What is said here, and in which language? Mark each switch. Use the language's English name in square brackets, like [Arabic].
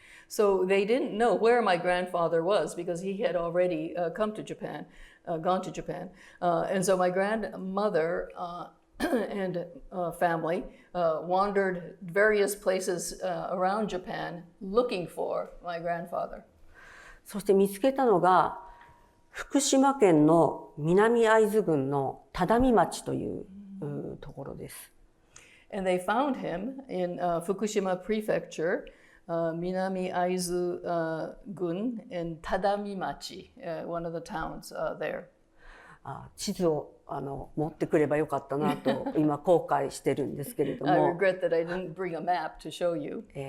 [English] So they didn't know where my grandfather was because he had already come to Japan, gone to Japan. And so my grandmother and family wandered various places around Japan looking for my grandfather. [Japanese] そして見つけたのが福島県の南会津郡の只見町というところです。 [English] And they found him in Fukushima Prefecture, Minami-soma gun in Tadamimachi, one of the towns there. [Japanese] 地図を持ってくればよかったなと今後悔してるんですけれども。 [English] I regret that I didn't bring a map to show you.